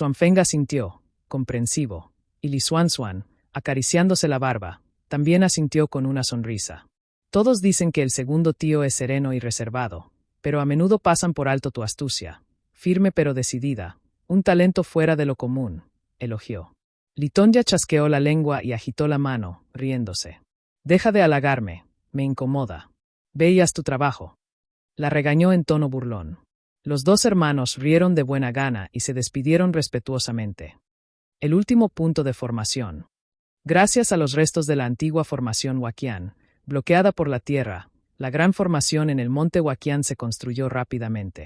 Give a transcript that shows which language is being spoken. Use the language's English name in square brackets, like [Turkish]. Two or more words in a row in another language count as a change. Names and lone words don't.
[Spanish] Li Xuanfeng asintió, comprensivo, Y Li Xuanxuan, acariciándose la barba, también asintió con una sonrisa. Todos dicen que el segundo tío es sereno y reservado, pero a menudo pasan por alto tu astucia, firme pero decidida, un talento fuera de lo común, elogió. Li Tongya chasqueó la lengua y agitó la mano, riéndose. Deja de halagarme, me incomoda. Ve y haz tu trabajo. La regañó en tono burlón. Los dos hermanos rieron de buena gana y se despidieron respetuosamente. El último punto de formación. Gracias a los restos de la antigua formación Huaqian, bloqueada por la tierra, la gran formación en el monte Huaqian se construyó rápidamente.